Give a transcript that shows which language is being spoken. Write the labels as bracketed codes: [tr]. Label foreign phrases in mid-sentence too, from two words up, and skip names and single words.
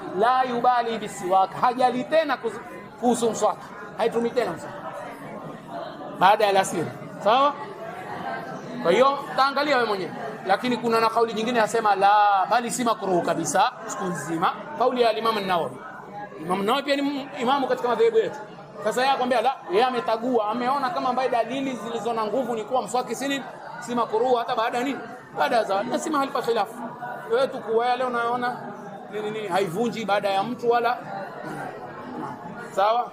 [ar] لا يبالي بالسواك, [sw] hajali tena kuhusu mswaki, haitumii tena mswaki baada ya alasiri. Sawa? Kwa hiyo taangalia wewe mwenyewe. Lakini kuna na kauli nyingine yasema la, bali si makruh kabisa siku nzima. Kauli ya Imam an-Nawawi. Imam an-Nawawi pia ni imamu katika madhehebu yetu. Sasa yeye akwambia la, yeye ametagua, ameona kama ambaye dalili zilizo na nguvu ni kuwa mswaki si makruh hata baada ya nini? Baada ya zawali. Na si mahali pa khilafu. Wewe tu kwa leo unaona nini haivunji baada ya mtu wala. Sawa?